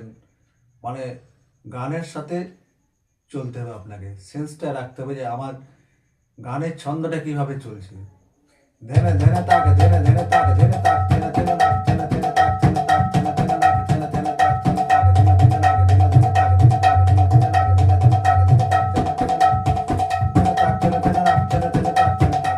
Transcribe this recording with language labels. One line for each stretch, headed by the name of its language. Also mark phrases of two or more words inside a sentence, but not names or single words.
Bangla: মানে গানের সাথে চলতে হবে, আপনাকে সেন্সটা রাখতে হবে যে আমার গানের ছন্দটা কিভাবে চলছে। ধেনে ধেনে তাক ধেনে ধেনে তাক ধেনে তাক ধেনে ধেনে নাক ধেনে ধেনে তাক ধেনে তাক ধেনে ধেনে নাক ধেনে ধেনে তাক ধেনে তাক ধেনে ধেনে নাক ধেনে ধেনে তাক ধেনে তাক ধেনে ধেনে নাক ধেনে ধেনে তাক ধেনে তাক ধেনে ধেনে নাক ধেনে ধেনে নাক ধেনে ধেনে তাক ধেনে তাক।